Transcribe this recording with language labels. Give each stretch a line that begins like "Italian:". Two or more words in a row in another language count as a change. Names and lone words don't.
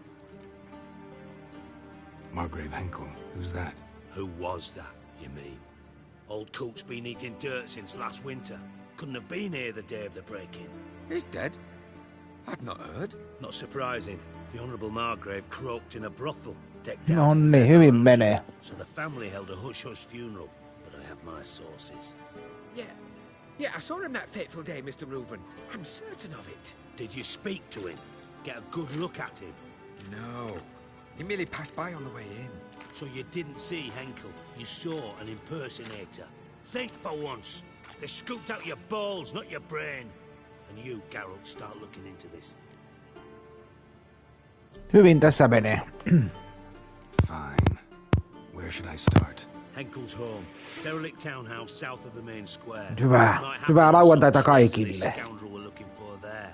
English: Margrave Henkel? Who's that? Who was that, you mean? Old Coot's been eating dirt since last winter. Couldn't have been here the day of the break-in. He's dead? I'd not heard. Not surprising. The Honourable Margrave croaked in a brothel, decked No out.
Finnish: niin, hyvin menee.
English: So the family held a hush-hush funeral, but I have my sources. Yeah, I saw him that fateful day, Mr. Reuven. I'm certain of it. Did you speak to him? Get a good look at him? No. He merely passed by on the way in. So you didn't see Henkel? You saw an impersonator? Think for once. They scooped out your balls, not your brain. And you, Geralt, start looking into this.
Finnish: Hyvin tässä menee.
English: Fine. Where should I start? Henkel's home. Derelict townhouse south of the main square.
Finnish: Hyvää lauantaita kaikille.
English: Scoundrel we're looking for there.